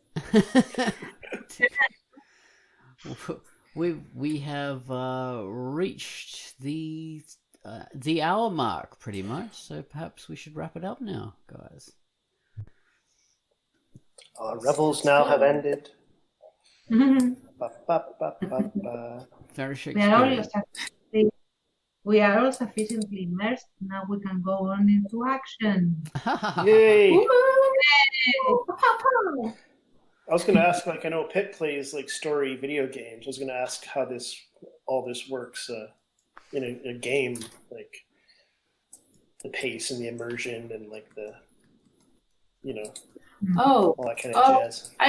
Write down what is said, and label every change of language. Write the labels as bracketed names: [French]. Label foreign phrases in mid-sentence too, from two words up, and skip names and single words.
[English] we have reached the hour mark pretty much, so perhaps we should wrap it up now, guys. Revels now have ended. Mhm. Ba, ba, ba, ba, ba. Very We are all sufficiently immersed. Now we can go on into action. Yay! Woo! I was going to ask, like, I know Pip plays like story video games. I was going to ask how all this works in a game, like the pace and the immersion and like the, all that kind of jazz.